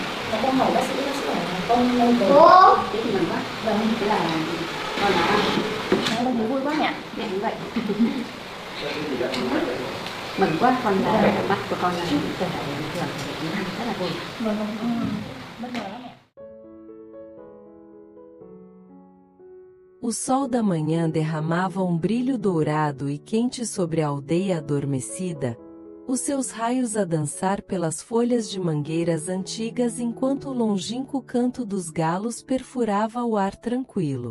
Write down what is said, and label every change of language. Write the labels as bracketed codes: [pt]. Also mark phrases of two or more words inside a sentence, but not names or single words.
[vi] Mà con hỏi bác sĩ hỏi con lên về. Thế thì mừng quá. Vâng. Thế là con là Con thấy vui quá nhỉ? mẹ cũng vậy. Mừng quá, con đã mắt của con là trở lại bình thường, rất là vui. Vâng, bất ngờ lắm mẹ. [pt] O sol da manhã derramava brilho dourado e quente sobre a aldeia adormecida, os seus raios a dançar pelas folhas de mangueiras antigas enquanto o longínquo canto dos galos perfurava o ar tranquilo.